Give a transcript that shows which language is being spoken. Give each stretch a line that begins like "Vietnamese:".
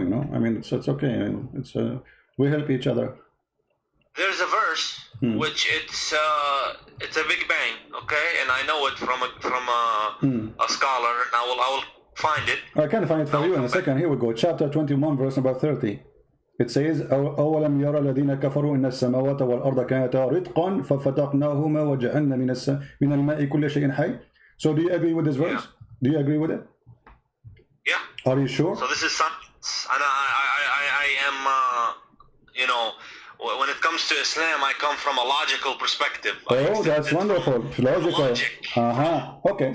English: You know, I mean, it's okay. I mean, it's we help each other. There's a verse which it's a Big Bang, okay, and I know it from a scholar, and I will find it. I can find it for you in a second. Here we go. Chapter 21, verse number 30. It says,
Arabic: أولم يرى الذين كفروا إن السماوات والأرض كانتا رتقا ففتقناهما وجعلنا من الماء كل شيء حي.
English: So do you agree with this verse? Yeah. Do you agree with it? Yeah. Are you sure? So this is science, and I am, you know, when it comes to Islam, I come from a logical perspective. Oh, that's wonderful. Logical. Okay.